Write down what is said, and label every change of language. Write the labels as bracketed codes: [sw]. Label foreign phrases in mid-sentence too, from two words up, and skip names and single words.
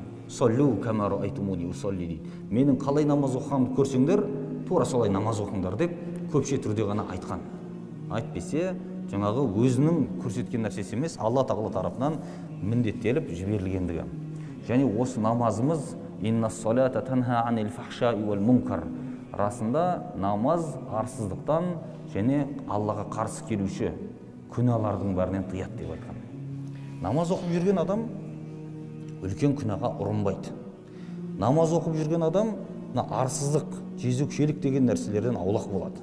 [ar] صلوا كما رأيتموني أصلي [kk] дейді. Менің қалай намаз оқығанымды көрсеңдер, тура солай намаз оқыңдар деп көпше түрде ғана айтқан. Айтпесе, жаңағы өзінің көрсеткен нәрсесі емес, Алла Тағала тарапынан міндеттеліп жіберілгендігі. Және осы намазымыз [ar] إن الصلاة تنهى عن الفحشاء والمنكر. [kk] Расында намаз арсыздықтан және Аллаға қарсы келуші күнәлардың бәрінен тыяды деп айтқан. Намаз оқып жүрген адам үлкен күнәға ұрынбайды. Намаз оқып жүрген адам арсыздық, жезөкшелік деген нәрселерден аулақ болады.